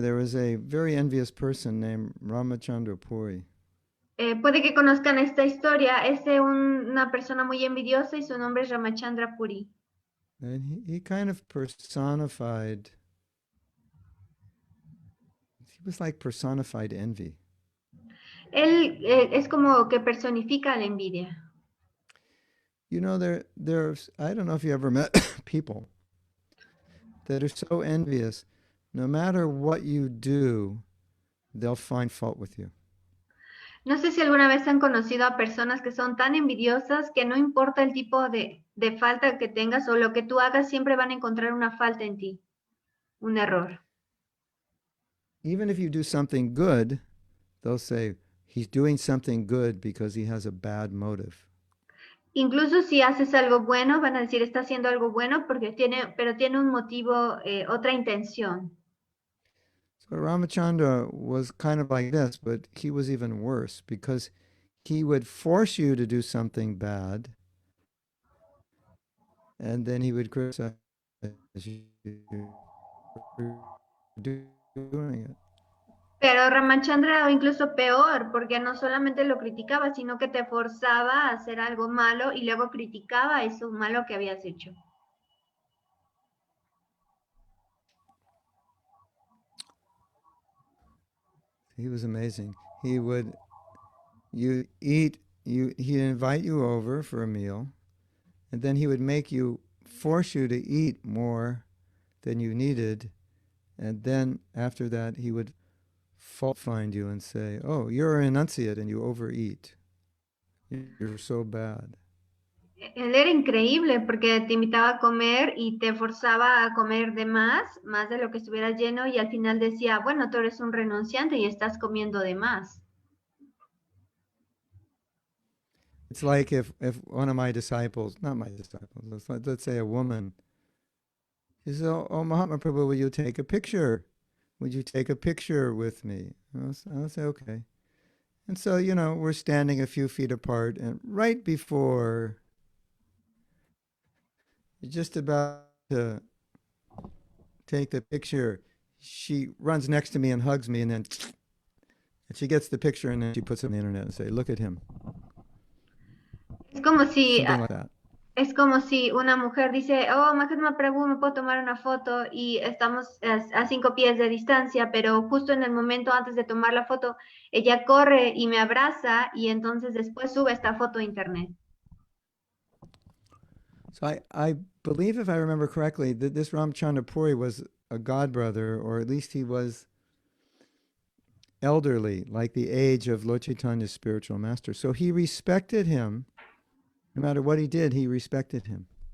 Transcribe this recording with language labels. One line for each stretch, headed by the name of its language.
English: There was a very envious person named Ramachandra Puri.
Spanish: Puede que conozcan esta historia. Es de una persona muy envidiosa y su nombre es Ramachandra Puri.
English: And he kind of personified, he was like personified envy.
Spanish: Él es como que personifica la envidia.
English: You know, there's, I don't know if you ever met people that are so envious, no matter what you do, they'll find fault with you.
Spanish: No sé si alguna vez han conocido a personas que son tan envidiosas que no importa el tipo de falta que tengas o lo que tú hagas, siempre van a encontrar una falta en ti, un error.
English: Even if you do something good, they'll say, he's doing something good because he has a bad motive.
Spanish: Incluso si haces algo bueno, van a decir, está haciendo algo bueno pero tiene un motivo, otra intención.
English: So Ramachandra was kind of like this, but he was even worse because he would force you to do something bad, and then he would criticize you for doing it.
Spanish: Pero Ramachandra era incluso peor, porque no solamente lo criticaba, sino que te forzaba a hacer algo malo y luego criticaba eso malo que habías hecho.
English: He was amazing. He would, he'd invite you over for a meal, and then he would force you to eat more than you needed, and then after that he would fault find you and say, oh, you're an enunciate and you overeat. You're so bad.
Spanish: Él era increíble porque te invitaba a comer y te forzaba a comer de más de lo que estuvieras lleno y al final decía, bueno, tú eres un renunciante y estás comiendo de más.
English: It's like if one of my disciples, not my disciples, let's say a woman, she says, oh, Mahatma Prabhu, will you take a picture would you take a picture with me? I'll say, okay. And so, we're standing a few feet apart, and right before you're just about to take the picture, she runs next to me and hugs me, and then and she gets the picture, and then she puts it on the internet and say, look at him.
Spanish: Es como si,
English: Something like that.
Spanish: es como si una mujer dice, oh, Mahatma Prabhu, me puedo tomar una foto y estamos a 5 pies de distancia, pero justo en el momento antes de tomar la foto, ella corre y me abraza y entonces después sube esta foto a internet.
English: So I believe, if I remember correctly, that this Ramchandra Puri was a godbrother, or at least he was elderly, like the age of Lord Chaitanya's spiritual master. So he respected him. No matter what he did, he respected him.